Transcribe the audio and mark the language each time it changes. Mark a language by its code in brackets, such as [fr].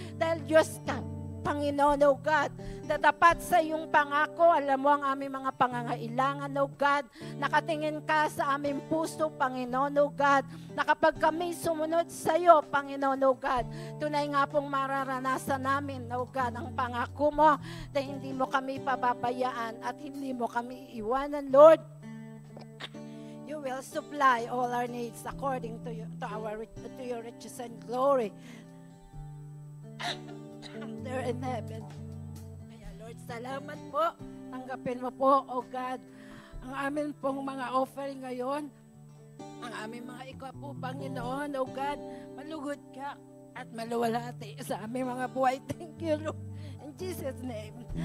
[tl] Dahil Diyos ka, Panginoon, O God, datapat sa iyong pangako, alam mo ang aming mga pangangailangan, O God, nakatingin ka sa aming puso, Panginoon, O God, na kapag kami sumunod sa iyo, Panginoon, O God, tunay nga pong mararanasan namin, O God, ang pangako mo na hindi mo kami pababayaan at hindi mo kami iwanan, Lord. [en] You will supply all our needs according to your riches and glory there in heaven. [tl] Kaya Lord, salamat po. Tanggapin mo po, O God, ang amin pong mga offering ngayon, ang aming mga ikaw po, Panginoon, O God, malugod ka at maluwalhati sa aming mga buhay. [en] Thank you, Lord. In Jesus' name.